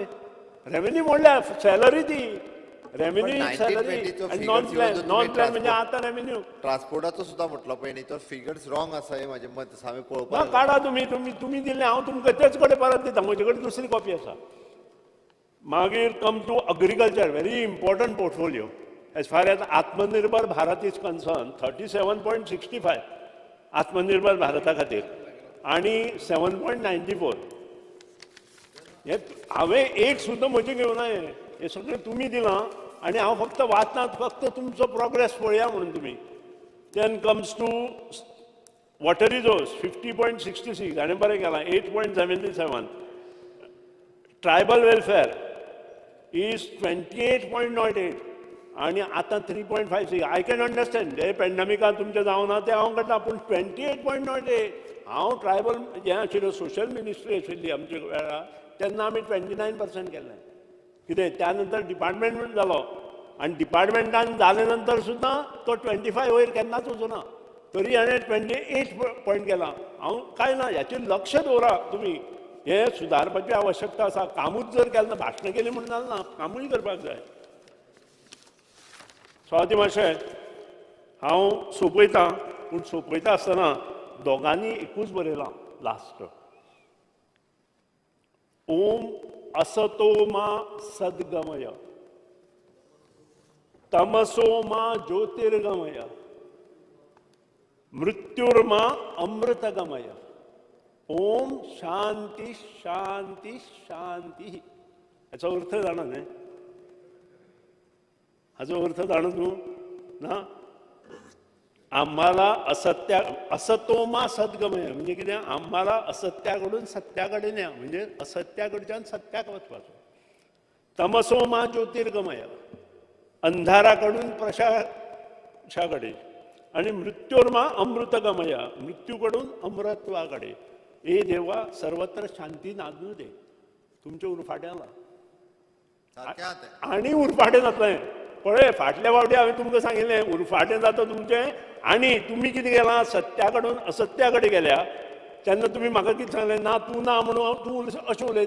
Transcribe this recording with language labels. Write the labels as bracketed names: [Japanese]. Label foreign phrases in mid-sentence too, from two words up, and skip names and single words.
[Konkani] रेव्हेन्यू मोडल्या, सॅलरी ती [English] revenue salary non plan [Konkani] म्हणजे आतां रेव्हेन्यू. ट्रान्सपोर्टाचो सुद्धा म्हटलो पळय न्ही, तर फिगर्स रॉंग आसा हे म्हाजें मत हांवें ना पळोवपाक. काडा तुमी दिल्ले, हांव तुमकां तेच कडेन परत दिता. म्हजे कडेन दुसरी कॉपी आसा. [English] मागीर come to agriculture, very important portfolio. As far as Atmanirbhar Bharat is concerned, 37.65 Atmanirbhar Bharata [Konkani] खातीर आणि [English] 7.94. [Konkani] हे हांवें एक सुद्दां म्हजें घेवना. हे सगळें तुमी दिलां आनी हांव फक्त वाचनात, फक्त तुमचो प्रोग्रेस पळया म्हणून तुमी. [English] Then comes to water resource 50.66 [Konkani] हाणें बरें केलां [English] 8.77. Tribal welfare is 28.08 [Konkani] आणि आता [English] 3.56. I can understand [Konkani] हे पॅन्डेमिकान तुमचें जावना तें हांव करता, पूण 28.08. हांव ट्रायबल हें आशिल्लो, सोशल मिनिस्ट्री आशिल्ली आमच्या वेळार, तेन्ना आमी 29% केल्लें. कितें त्या नंतर डिपार्टमेंट जालो आनी डिपार्टमेंटान जाले नंतर सुद्दां तो 25 वयर केन्नाच वचूना. तरी हाणें 28 पॉयंट केला. हांव काय ना, ह्याचेर लक्ष दवरा तुमी. हे सुदारपाची आवश्यकता आसा. कामूच जर केलें ना, भाशणां केलीं म्हणून जालना, कामूय करपाक जाय. स्वाती मातशें हांव सोंपयतां, पूण सोंपयता आसतना दोगांनी एकूच बरयलां लास्ट. [Sanskrit] ओम असतो मा सद्गमय, तमसो मा ज्योतिर्गमय, मृत्युर्मा अमृतगमय. ओम शांती शांती शांती. [Konkani] हाचो अर्थ जाणा न्ही? हाचो अर्थ जाणा तूं ना? [Marathi] आम्हाला [Sanskrit] असतोमा सद्गमय [Marathi] म्हणजे कितें? आम्हाला असत्याकडून सत्याकडे न्या, म्हणजे [Konkani] असत्याकडच्यान सत्याक वचपाचो. [Sanskrit] तमसोमा ज्योतिर्गमय, [Marathi] अंधाराकडून प्रकाशाकडे. आणि [Sanskrit] मृत्युर्मा अमृतगमय, [Marathi] मृत्यूकडून अमृतत्वाकडे. हे देवा सर्वत्र शांती नांदू दे. [Konkani] तुमचे उरफाट्याला आणि उरफाटें जातलें. पळय फाटल्या फावटी हांवें तुमकां सांगिल्लें उरफाटें जाता तुमचें. आनी तुमी कितें केलां? सत्याकडून असत्या कडेन गेल्या. तेन्ना तुमी म्हाका कितें सांगलें? ना तूं ना म्हणून तूं अशें उलयता.